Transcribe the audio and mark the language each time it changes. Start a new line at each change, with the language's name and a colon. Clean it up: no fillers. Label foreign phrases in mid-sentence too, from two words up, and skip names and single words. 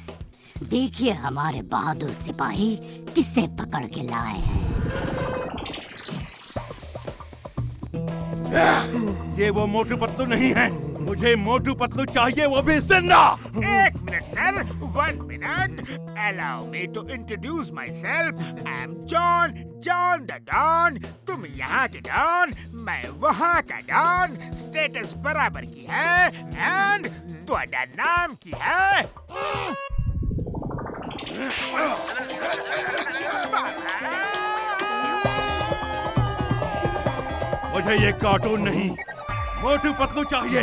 Hindi: देखिए हमारे बहादुर सिपाही किसे पकड़ के लाए हैं। ये वो मोटू पतलू नहीं है। मुझे मोटू पतलू चाहिए, वो भी जिंदा। एक मिनट सर, 1 मिनट।
English: Allow me to introduce myself. I am John the Don.
Hindi: तुम यहाँ के डॉन, मैं वहाँ का डॉन। स्टेटस बराबर की है। एंड तुम्हारा नाम की है? मुझे ये कार्टून नहीं, मोटू पतलू चाहिए।